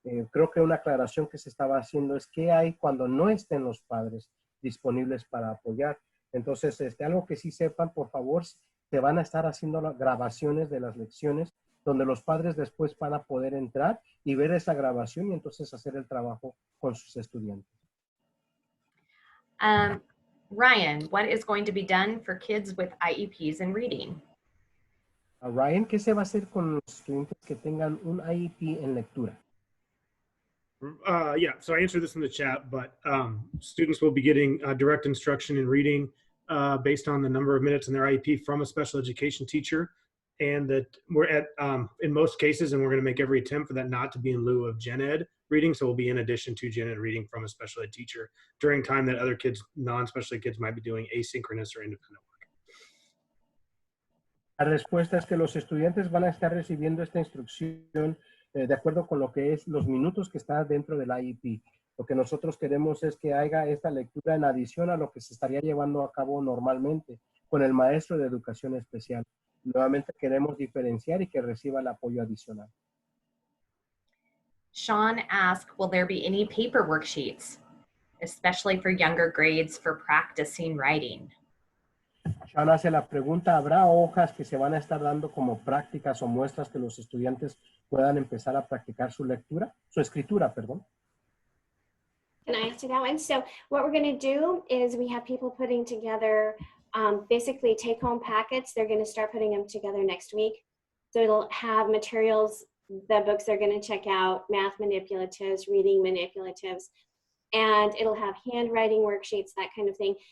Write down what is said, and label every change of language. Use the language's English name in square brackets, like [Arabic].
[Spanish] Creo que una aclaración que se estaba haciendo es qué hay cuando no estén los padres disponibles para apoyar. Entonces, algo que sí sepan, por favor, se van a estar haciendo las grabaciones de las lecciones donde los padres después van a poder entrar y ver esa grabación y entonces hacer el trabajo con sus estudiantes. [English] Ryan, what is going to be done for kids with IEPs in reading? [Spanish] Ryan, ¿qué se va a hacer con los estudiantes que tengan un IEP en lectura? [English] Yeah, so I answered this in the chat, but students will be getting direct instruction in reading based on the number of minutes in their IEP from a special education teacher. And that we're at, in most cases, and we're going to make every attempt for that not to be in lieu of gen ed reading. So we'll be in addition to gen ed reading from a special ed teacher during time that other kids, non-special ed kids might be doing asynchronous or independent work. [Spanish] La respuesta es que los estudiantes van a estar recibiendo esta instrucción de acuerdo con lo que es los minutos que está dentro del IEP. Lo que nosotros queremos es que haya esta lectura en adición a lo que se estaría llevando a cabo normalmente con el maestro de educación especial. Nuevamente queremos diferenciar y que reciba el apoyo adicional. [English] Sean asked, will there be any paper worksheets, especially for younger grades for practicing writing? [Spanish] Sean hace la pregunta, ¿habrá hojas que se van a estar dando como prácticas o muestras que los estudiantes puedan empezar a practicar su lectura, su escritura, perdón? [English] Can I answer that one? So what we're going to do is we have people putting together basically take-home packets. They're going to start putting them together next week. So it'll have materials, the books they're going to check out, math manipulatives, reading manipulatives, and it'll have handwriting worksheets, that kind of thing.